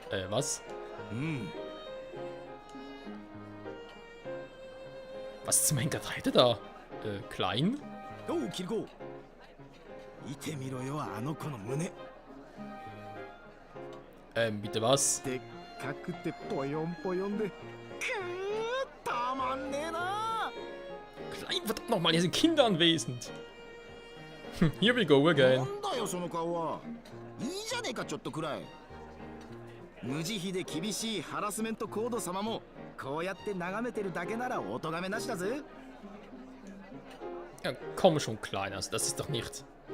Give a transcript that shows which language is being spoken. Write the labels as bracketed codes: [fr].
[de] Was? Was zum Henker treibt er da? Klein? Oh, Kiriko! [ja] 見てみろよ、あの子の胸。 [de] Bitte was? [ja] でっかくてぽよんぽよんで。たまんねえな。 [de] Klein, verdammt nochmal, hier sind Kinder anwesend. [en] Here we go again. [ja] なんだよ、その顔は。いいじゃねえか、ちょっとくらい。無慈悲で厳しいハラスメントコード様も、こうやって眺めてるだけならお咎めなしだぜ。 [de] Ja, komm schon, Klein, also das ist doch nicht.